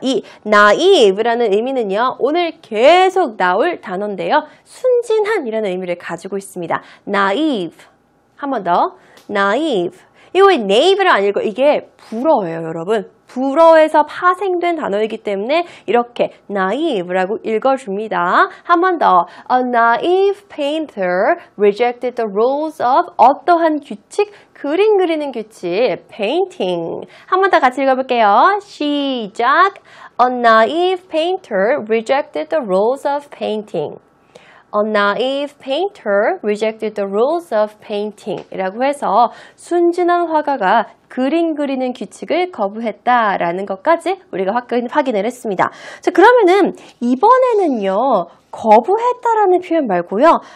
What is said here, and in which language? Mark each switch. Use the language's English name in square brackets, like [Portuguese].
[Korean] 이 naive라는 의미는요. 오늘 계속 나올 단어인데요. 순진한이라는 의미를 가지고 있습니다. naive. 한 번 더. naive. 이거 naive를 안 읽어. 이게 불어예요, 여러분. 불어에서 파생된 단어이기 때문에 이렇게 naive라고 읽어줍니다. 한 번 더. [English] A naive painter rejected the rules of [Korean] 어떠한 규칙? 그림 그리는 규칙. painting. 한 번 더 같이 읽어볼게요. 시작. [English] A naive painter rejected the rules of painting. A naive painter rejected the rules of painting [Korean] 이라고 해서 순진한 화가가 그림 그리는 규칙을 거부했다라는 것까지 우리가 확인을 했습니다. 자, 그러면은 이번에는요. 거부했다라는 표현 말고요.